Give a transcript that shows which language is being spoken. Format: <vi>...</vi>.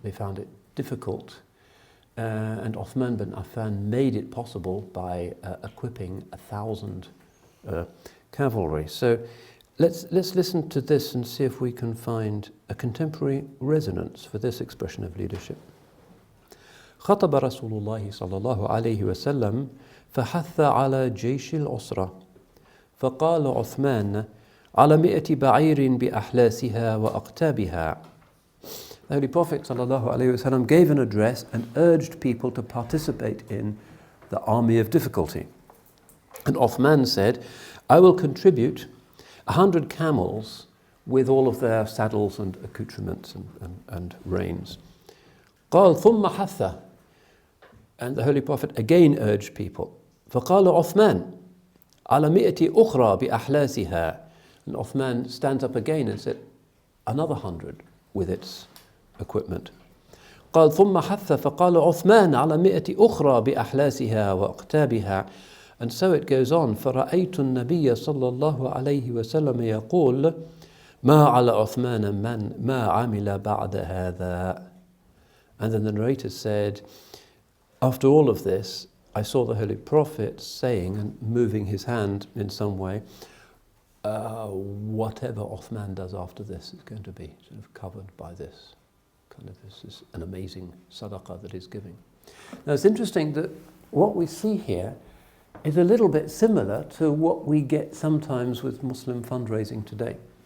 <en>They found it difficult, and Uthman bin Affan made it possible by equipping 1,000 cavalry. So let's listen to this and see if we can find a contemporary resonance for this expression of leadership.</en> <ar>خطب رسول الله صلى الله عليه وسلم فحث على جيش العسرة فقال عثمان على 100 بعير بأحلاسها وأقتابها.</ar> <en>The Holy Prophet</en> <ar>صلى الله عليه وسلم</ar> <en>gave an address and urged people to participate in the army of difficulty. And Uthman said, I will contribute 100 camels with all of their saddles and accoutrements and reins.</en> <ar>قال ثم حث.</ar> <en>And the Holy Prophet again urged people.</en> <ar>فقال عثمان على 100 أخرى بأحلاسها.</ar> <en>And Uthman stands up again and said, another 100 with its equipment.</en> <ar>قال ثم حث فقال عثمان على 100 أخرى بأحلاسها وأقتابها.</ar> <en>And so it goes on.</en> <ar>فرأيت النبي صلى الله عليه وسلم يقول ما على عثمان من ما عمل بعد هذا.</ar> <en>And then the narrator said, after all of this, I saw the Holy Prophet saying and moving his hand in some way, whatever Uthman does after this is going to be sort of covered by this. This is an amazing sadaqah that he's giving. Now it's interesting that what we see here is a little bit similar to what we get sometimes with Muslim fundraising today.</en>